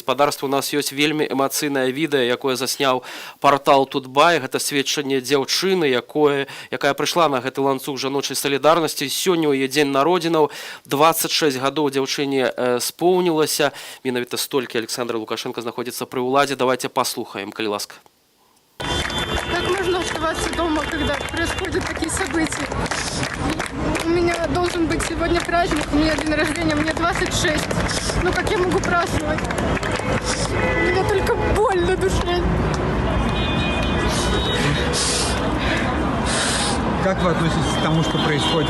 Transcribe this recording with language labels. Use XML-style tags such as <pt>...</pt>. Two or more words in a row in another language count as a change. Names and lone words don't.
<be>Спадарства, у нас ёсць вельмі эмацыйнае відэа, якое засняў партал Тутбай. Гэта сведчанне дзяўчыны, якая прыйшла на гэты ланцуг жаночай салідарнасці. Сёння ў яе дзень народзінаў. 26 гадоў дзяўчыне споўнілася. Менавіта столькі Александр Лукашенко знаходзіцца пры ўладзе. Давайте паслухаем, калі ласка.</be> <ru>Как можно оставаться дома, когда происходят такие события? У меня должен быть сегодня праздник, у меня день рождения, мне 26. Ну как я могу праздновать? У меня только боль на душе. Как вы относитесь к тому, что происходит?</ru>